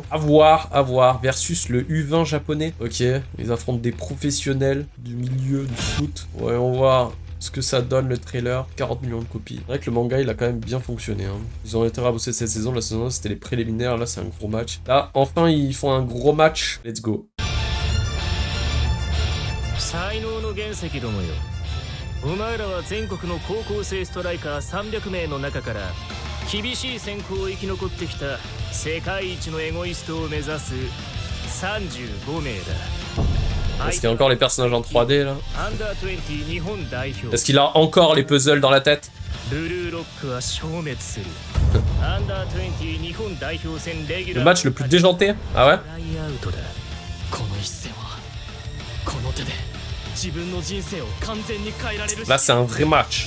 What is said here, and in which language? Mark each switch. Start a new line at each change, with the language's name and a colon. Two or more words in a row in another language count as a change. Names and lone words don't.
French: À voir. Versus le U20 japonais. Ok, ils affrontent des professionnels du milieu du foot. Ouais, on va voir ce que ça donne le trailer. 40 millions de copies. C'est vrai que le manga, il a quand même bien fonctionné. Hein. Ils ont été rabossés cette saison. La saison 1, c'était les préliminaires. Là, c'est un gros match. Là, enfin, ils font un gros match.
English: Let's go.
Japanese: 才能の原石どもよ。お前らは全国の高校生ストライカー300名の中から厳しい選考を生き残ってきた世界一のエゴイストを目指す35名だ。
French: Est-ce qu'il y a encore les personnages en 3D là? Est-ce qu'il a encore les puzzles dans la tête? Le match le plus déjanté? Ah ouais? Là c'est un vrai match.